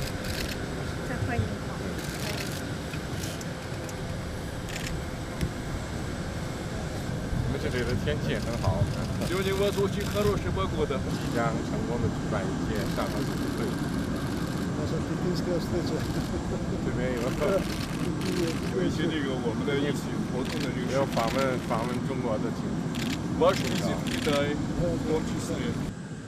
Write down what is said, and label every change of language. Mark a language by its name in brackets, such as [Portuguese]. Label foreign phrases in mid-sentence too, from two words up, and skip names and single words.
[Chinese] 再欢迎。你们这里的天气也很好， [Russian] Сегодня у вас очень хорошая погода. [Chinese] 即将成功的举办一届上合组织会。这边有一些这个我们的一起活动的这个有访问中国的情况。 [Russian] Ваш визит в Китай в том числе.